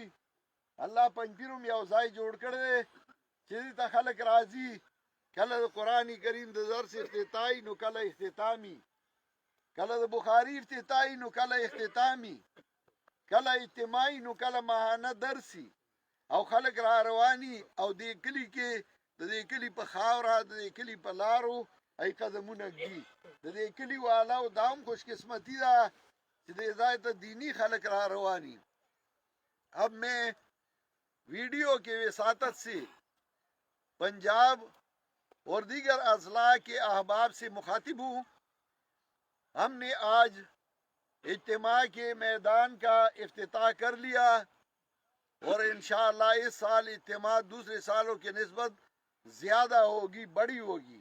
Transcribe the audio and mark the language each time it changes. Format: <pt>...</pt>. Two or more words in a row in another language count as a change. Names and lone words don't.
<ps>الله پنجپیر هم یو ځای جوړ کړی دی چې دې ته خلک راځي، کله د قرآن کریم د درس افتتاحي نو کله اختتامي، کله د بخاري افتتاحي نو کله اختتامي، کله اجتماعي نو کله ماهانه درسي او خلک را رواني او دې کلي کې د دې کلي په خاوره د دې کلي په لارو ای قدمونه ږدي. د دې کلي والاو دا هم خوش قسمتی ده کہ دے ذات دینی خلق را روانی.</ps> <ur>اب میں ویڈیو کے وساطت سے پنجاب اور دیگر اضلاع کے احباب سے مخاطب ہوں. ہم نے آج اجتماع کے میدان کا افتتاح کر لیا اور انشاءاللہ اس سال اجتماع دوسرے سالوں کے نسبت زیادہ ہوگی، بڑی ہوگی.</ur>